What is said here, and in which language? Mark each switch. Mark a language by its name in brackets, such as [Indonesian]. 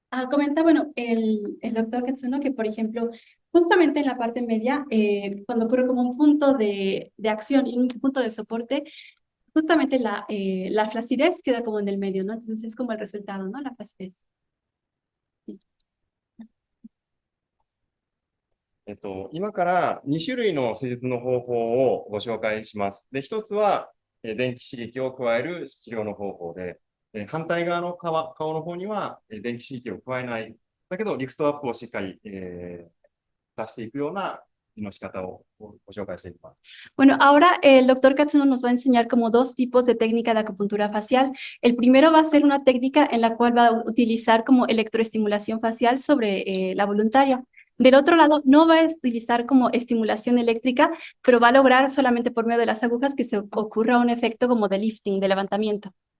[Spanish] Comenta, bueno, el doctor Katsuno que, por ejemplo, justamente en la parte media, cuando ocurre como un punto de acción y un punto de soporte, justamente la flacidez queda como en el medio, ¿no? Entonces es como el resultado, ¿no? La flacidez. Sí. [Japanese] 今から2種類の施術の方法をご紹介します。で、一つは、電気刺激を加える治療の方法で、反対側の顔の方には、電気刺激を加えない。だけど、リフトアップをしっかり、出していくようなの仕方をご紹介していきます。 [Spanish] Bueno, ahora el doctor Katsuno nos va a enseñar como dos tipos de técnica de acupuntura facial. El primero va a ser una técnica en la cual va a utilizar como electroestimulación facial sobre la voluntaria. Del otro lado, no va a utilizar como estimulación eléctrica, pero va a lograr solamente por medio de las agujas que se ocurra un efecto como de lifting, de levantamiento.